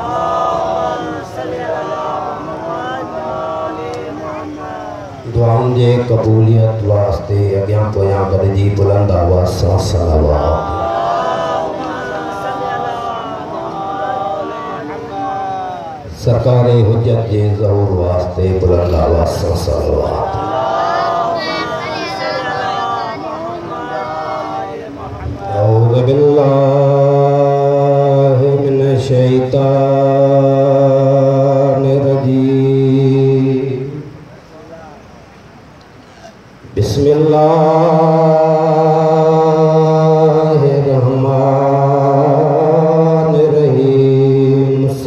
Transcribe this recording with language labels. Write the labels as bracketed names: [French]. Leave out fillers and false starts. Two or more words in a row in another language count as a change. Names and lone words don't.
[Sindhi] दुआउनि जे क़बूलियत वास्ते अॻियां पोयां गॾिजी बुलंद आवाज़ सां सलवात सरकारे हुज्जत जे ज़हूर वास्ते बुलंद आवाज़ सां सलवात [Arabic] أعوذ بالله من الشيطان الرجيم بسم الله الرحمن الرحيم